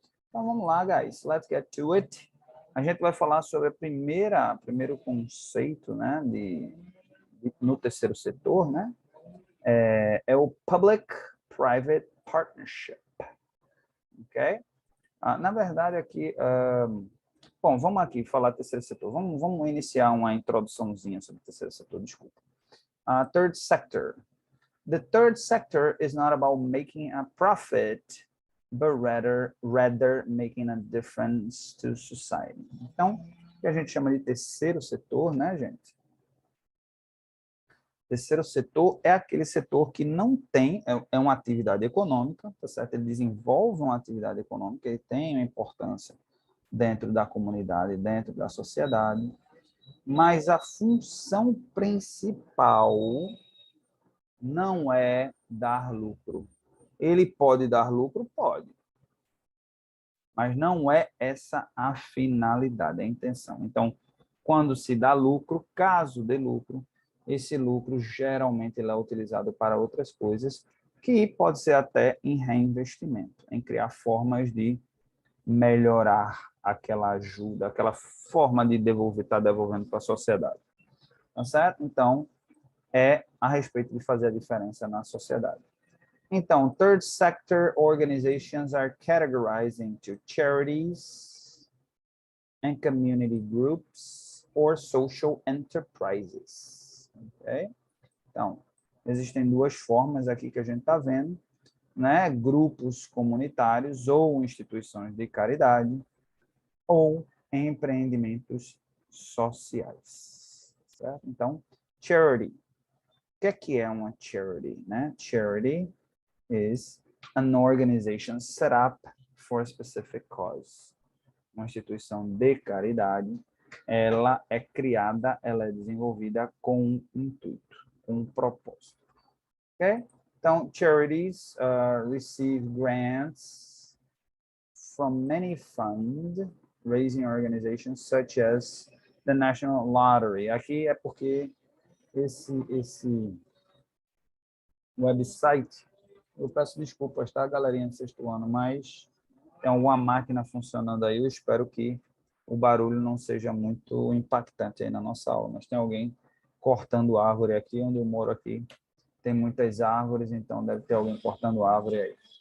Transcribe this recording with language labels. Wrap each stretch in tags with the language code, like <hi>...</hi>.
<pt>Então vamos lá,</pt> <en>guys, let's get to it.</en> <pt>A gente vai falar sobre primeiro conceito, né, no terceiro setor, né, é o Public-Private Partnership, ok? Na verdade, aqui, bom, vamos aqui falar terceiro setor. Vamos iniciar uma introduçãozinha sobre o terceiro setor, desculpa.</pt> <en>Third sector. The third sector is not about making a profit, but rather making a difference to society.</en> <pt>Então, o que a gente chama de terceiro setor, né, gente? Terceiro setor é aquele setor que não tem, é uma atividade econômica, tá certo? Ele desenvolve uma atividade econômica, ele tem uma importância dentro da comunidade, dentro da sociedade, mas a função principal não é dar lucro. Ele pode dar lucro? Pode. Mas não é essa a finalidade, a intenção. Então, quando se dá lucro, caso dê lucro, esse lucro geralmente ele é utilizado para outras coisas, que pode ser até em reinvestimento, em criar formas de melhorar aquela ajuda, aquela forma de devolver, estar devolvendo para a sociedade. Tá certo? Então, é a respeito de fazer a diferença na sociedade. Então,</pt> <en>third sector organizations are categorized into charities and community groups or social enterprises. Okay?</en> <pt>Então, existem duas formas aqui que a gente está vendo, né? Grupos comunitários ou instituições de caridade ou empreendimentos sociais. Certo? Então, charity. O que é uma charity? Né?</pt> <en>Charity is an organization set up for a specific cause.</en> <pt>Uma instituição de caridade, ela é criada, ela é desenvolvida com um intuito, com um propósito.</pt> <en>Ok?</en> <pt>Então,</pt> <en>charities receive grants from many fund-raising organizations, such as the National Lottery.</en> <pt>Aqui é porque esse website, eu peço desculpas, tá, galerinha do sexto ano, mas tem alguma máquina funcionando aí, eu espero que o barulho não seja muito impactante aí na nossa aula, mas tem alguém cortando árvore aqui, onde eu moro aqui, tem muitas árvores, então deve ter alguém cortando árvore aí.</pt>